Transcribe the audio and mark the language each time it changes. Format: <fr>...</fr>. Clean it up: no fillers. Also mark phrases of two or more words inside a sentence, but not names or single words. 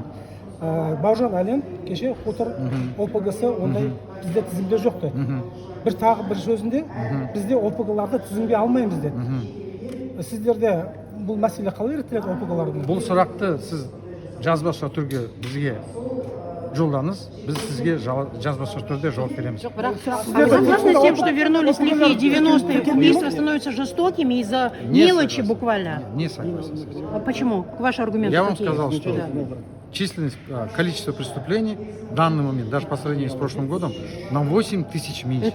<kk>Бауыржан Әлен кеше Хутор ОПГ-сы ондай бізде тізімде жоқ деді. Тағы бір сөзінде бізде ОПГ-ларды тізімге алмаймыз деді. Сіздерде бұл мәселе қалай реттеледі ОПГ-лардың? Бұл сұрақты сіз жазбаша түрге бізге жолдаңыз, біз сізге жазбаша түрде жауап береміз.</kk> <ru>Вы согласны с тем, что вернулись лихие 90-е, убийства становятся жестокими из-за мелочи буквально? Не согласен с этим. А почему? Ваши аргументы Я вам какие? сказал, что численность, количество преступлений в данный момент, даже по сравнению с прошлым годом, на 8 тысяч меньше.</ru>